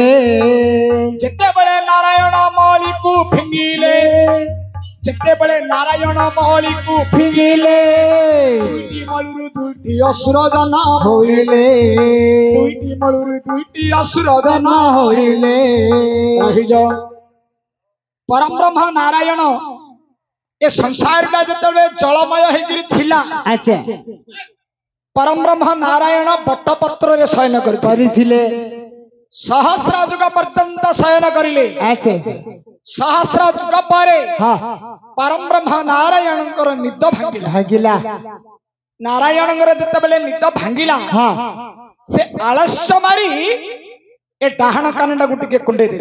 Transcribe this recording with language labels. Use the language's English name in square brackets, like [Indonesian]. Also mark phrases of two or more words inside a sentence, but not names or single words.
[Odia] ଯେତେ ବେଳେ ନାରାୟଣ ମଳିକୁ ଫିଙ୍ଗିଲେ ଯେତେ ବେଳେ ନାରାୟଣ ମଳିକୁ ଫିଙ୍ଗିଲେ ଦୁଇଟି ମଳୁରୁ ଦୁଇଟି ଅସୁର ଜନା ହୋଇଲେ ଦୁଇଟି ମଳୁରୁ ଦୁଇଟି ଅସୁର ଜନା ହୋଇଲେ ରହି ଯାଅ ପରମ ବ୍ରହ୍ମ ନାରାୟଣ ଏ ସଂସାର କା ଜତବେ ଜଳମୟ ହେଗିରି ଥିଲା अच्छा ପରମ ବ୍ରହ୍ମ ନାରାୟଣ ବଟପତ୍ର ରେ ଶୟନ କରିଥିଲେ ସହସ୍ର ଯୁଗ ପର୍ଯ୍ୟନ୍ତ ଶୟନ କରିଲେ अच्छा ସହସ୍ର ଯୁଗ ପାରେ हां ପରମ ବ୍ରହ୍ମ ନାରାୟଣ କର ନିଦ ଭାଙ୍ଗିଲା भागिला ନାରାୟଣ କର ଜତବେ ନିଦ ଭାଙ୍ଗିଲା हां ସେ ଆଳସ୍ୟ ମାରି ଏ ଡାହାଣ କାନଡା ଗୁଟିକେ କୁଣ୍ଡେ ଦେ